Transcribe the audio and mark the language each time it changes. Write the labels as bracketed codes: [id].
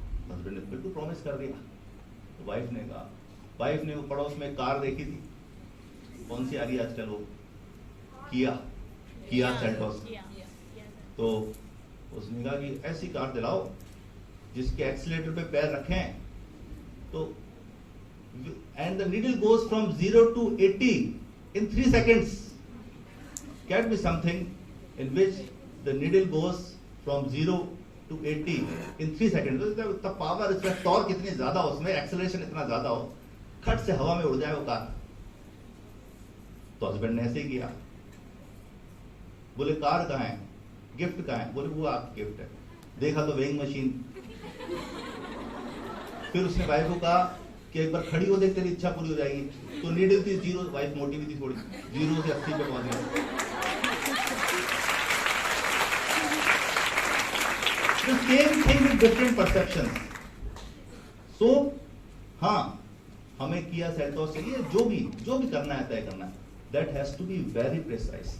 [hi] Husband ने बिल्कुल promise कर दिया। तो वाइफ ने कहा, वाइफ ने वो पड़ोस में कार देखी थी, कौन सी आ रही है आजकल, वो किया सेल्टोस। तो उसने कहा कि ऐसी कार दिलाओ जिसके एक्सीलेटर पे पैर रखें तो [en] And the needle goes from 0 to 80 in 3 seconds. Can be something in which the needle goes from 0 to 80 in 3 seconds. [hi] तो पावर, इसका टॉर्क कितनी ज्यादा हो, उसमें एक्सेलरेशन इतना ज्यादा हो, खट से हवा में उड़ जाए वो कार। तो हस्बैंड ने ऐसे ही किया। बोले कार कहाँ है, गिफ्ट कहाँ है? बोले वो आपकी गिफ्ट है। देखा तो वेइंग मशीन। फिर उसने वाइफ को कहा कि एक बार खड़ी हो देख, तेरी इच्छा पूरी हो जाएगी। तो नीडल थी 0, वाइफ मोटी भी थी थोड़ी, 0 से 80 पे पहुंच गई। [en] The same thing with different perceptions. [hi] So, हाँ, हमें किया सेल्टोस के लिए जो भी करना है, तय करना है, [en] that has to be very precise.